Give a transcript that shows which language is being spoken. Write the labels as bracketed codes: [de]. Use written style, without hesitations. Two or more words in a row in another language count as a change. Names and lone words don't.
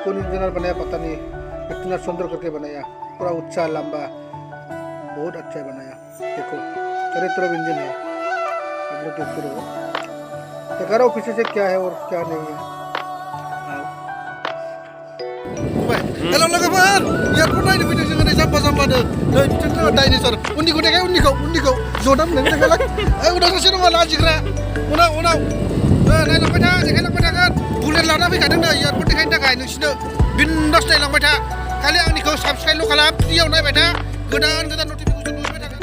[hi] कौन इंजीनियर बनाया पता नहीं, इतना सुंदर करके बनाया, पूरा ऊंचा लंबा, बहुत अच्छा बनाया। देखो चारों तरफ इंजन है, आप लोग देखते रहो। दिखा रहा हूँ पीछे से क्या है और क्या नहीं है। [brx] हेलो लोगोफोर, एयरपोर्ट नायनो फैदों जोङो नै जाम्बा जाम्बानो। नै बिथिंथ' डाइनासर, उननिखौ देखाय, उननिखौ जदाम नों देखायलाय। उनाव सासे दङ लाजिग्रा, उनाव नायलांबाय था, देखायलांबाय थागोन। बुलेट लाना फैखादों नै एयरपोर्ट देखायनो थाखाय नोंसिनो। बिन्दास नायलांबाय था, खालि आंनिखौ साबस्क्राइबल' खालाम, फ्रियाव नायबाय था, गोदान नटिफिकेसन नुबाय थागोन।